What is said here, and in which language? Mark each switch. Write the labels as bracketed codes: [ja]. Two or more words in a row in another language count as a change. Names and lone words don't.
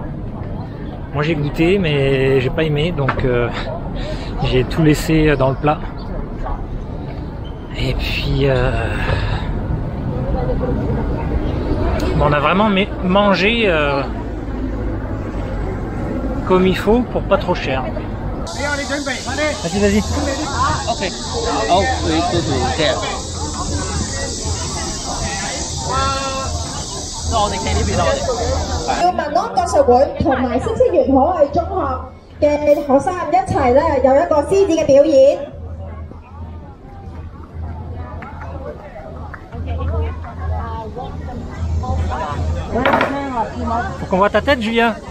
[fr] Moi j'ai goûté mais j'ai pas aimé, donc j'ai tout laissé dans le plat. Et puis on a vraiment mangé comme il faut pour pas trop cher. Vas-y, vas-y. [en] Ok. Oh, we go to there. [yue] 我哋企呢邊啦，要民安國術會同埋嗇色園可愛中學嘅學生一齊咧，有一個獅子嘅表演。 [fr] Faut qu'on voit ta tête, Julia.